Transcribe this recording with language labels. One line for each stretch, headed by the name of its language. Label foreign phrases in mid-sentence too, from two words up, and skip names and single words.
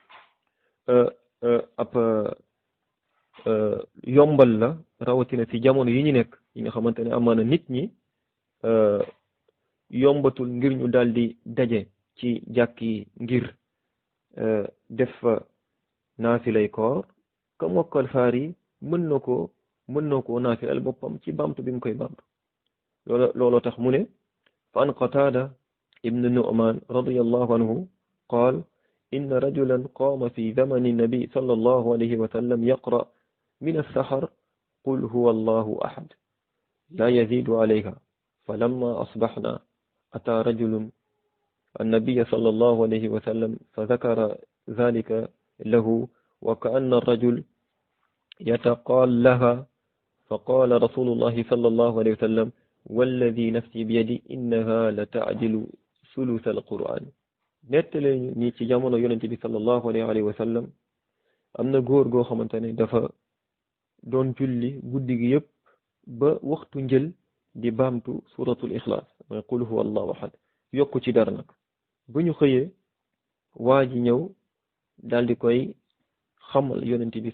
Wolof: ab yombal la rawatina ci jamono yi ñu nekk yi nga xamante ne amaana nit ñi yombatul ngir ñu daldi daje ci jàkk yi ngir def fa naafilay koor ka mokkal saar yi mën na koo naafilal boppam ci bamtu bi mu koy bamtu looloo tax mu ne fa
Arabic: an Qataada ابن النعمان رضي الله عنه قال إن رجلا قام في زمن النبي صلى الله عليه وسلم يقرأ من السحر قل هو الله أحد لا يزيد عليها فلما أصبحنا أتى رجل النبي صلى الله عليه وسلم فذكر ذلك له وكأن الرجل يتقال لها فقال رسول الله صلى الله عليه وسلم والذي نفسي بيدي إنها لتعدل ثلث القرآن
Wolof: nettale ni ci jamono yonente bi
Arabic: صلى الله عليه وسلم
Wolof: am na góor goo xamante ne dafa doon julli guddi gi yëpp ba waxtu njël di baamtu
Arabic: سورة الإخلاص
Wolof: mooy
Arabic: قل هو الله أحد
Wolof: yokku ci dara nag bu ñu xëyee waa ji ñëw daal di koy xamal yonente bi